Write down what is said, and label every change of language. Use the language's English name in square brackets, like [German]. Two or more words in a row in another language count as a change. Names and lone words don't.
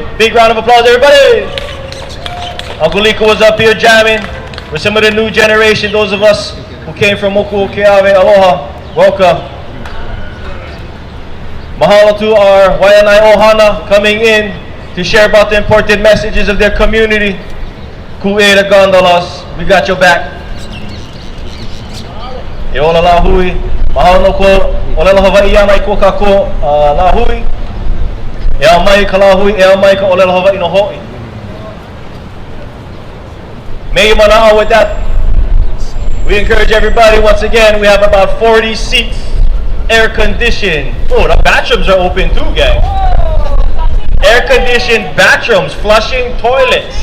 [English] Big round of applause, everybody. Uncle Liko was up here jamming with some of the new generation, those of us who came from Moku, Keawe, aloha, welcome. Mahalo to our Waianae Ohana coming in to share about the important messages of their community. Ku'e gondolas, we got your back. [Hawaiian] E ola la hui, mahalo no ko, ola la Hawaiian mai ko kako la hui. E au mai ka la hui, e au mai ka ola la Hawaii no hoi. [English] May manao with that. We encourage everybody once again. We have about 40 seats, air conditioned. Oh, the bathrooms are open too, gang. Air conditioned bathrooms, flushing toilets.